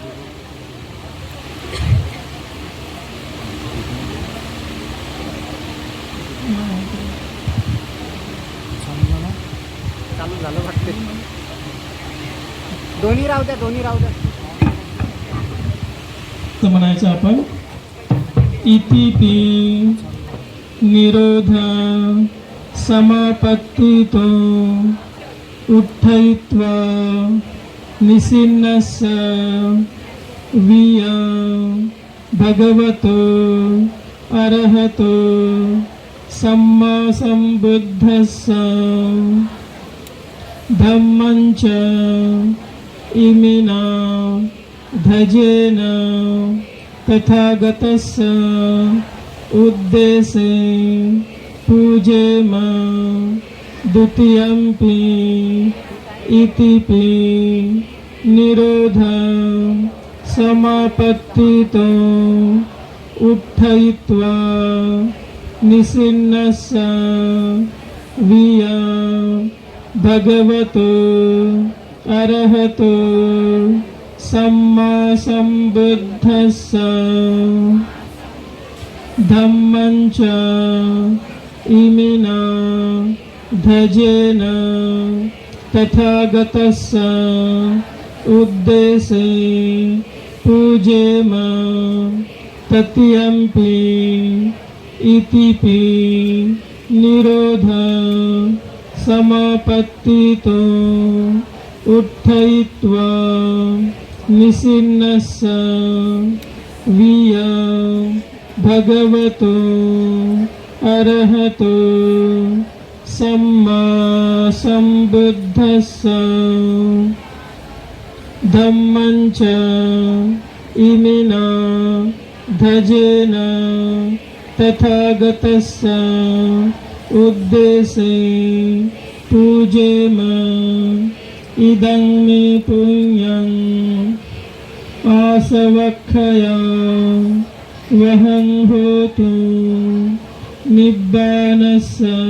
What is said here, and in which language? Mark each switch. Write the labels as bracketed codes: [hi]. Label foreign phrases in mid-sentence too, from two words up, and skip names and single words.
[mr] चालू झालं वाटते. दोन्ही राहू द्या, दोन्ही राहू द्या. तर म्हणायचं आपण. [pi] इतिपि निरोध समापत्तितो उत्थयित्वा निसिन्नस्य विय भगवतो अरहतो सम्मा सम्बुद्धस्य धम्मञ्च इमिना धजेन तथागतस्य उद्देशे पूजेम. द्वितीयंपि इतिपि निरोध समापत्तितो उत्थयित्वा निसिन्नस्य विय भगवतो अरहतो सम्मा सम्बुद्धस्य धम्मञ्च इमिना धजेन तथागतस्य उद्देशे पूजेम तत्यंपि इतिपि निरोध समापत्तितो उत्थयित्वा निसिन्नस्य विय भगवतो अरहतो सम्मा सम्बुद्धस्य धम्मञ्च इमिना धजेन तथागतस्य उद्देशे पूजेम इदं मे पुण्यं आसवक्षया वहं होतु निब्बानस्य